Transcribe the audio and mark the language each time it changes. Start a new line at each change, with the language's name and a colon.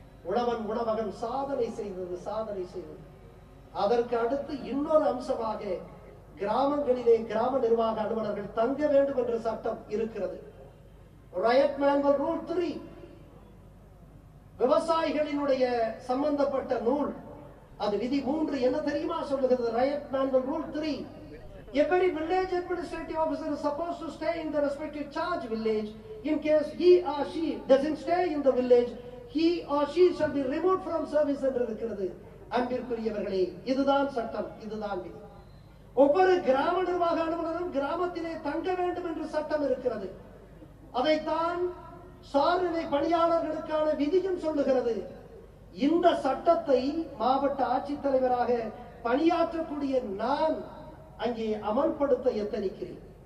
Tamil: உழவன் உணவகம் சாதனை செய்தது. அதற்கு அடுத்து இன்னொரு அம்சமாக கிராமங்களிலே கிராம நிர்வாக அலுவலர்கள் தங்க வேண்டும் என்ற சட்டம் இருக்கிறது. Riot Manual Rule 3 விவசாயிகளினுடைய சம்பந்தப்பட்ட நூல். அது விதி 3 என்ன தெரியுமா சொல்லுகிறது?
English: Riot Manual Rule 3, every village administrative officer is supposed to stay in the respective charge village. In case he or she doesn't stay in the village, he or she shall be removed from service
Tamil: என்று இருக்கிறது. அன்பிற்குரியவர்களே, இதுதான் சட்டம், இதுதான் விதி. ஒவ்வொரு கிராம நிர்வாக அலுவலரும் கிராமத்திலே தங்க வேண்டும் என்று சட்டம் இருக்கிறது. அதைத்தான் சார்நிலை பணியாளர்களுக்கான விதியும் சொல்லுகிறது. இந்த சட்டத்தை மாவட்ட ஆட்சித்தலைவராக பணியாற்றக்கூடிய நான் அங்கே அமல்படுத்த எத்தனிக்கிறேன்.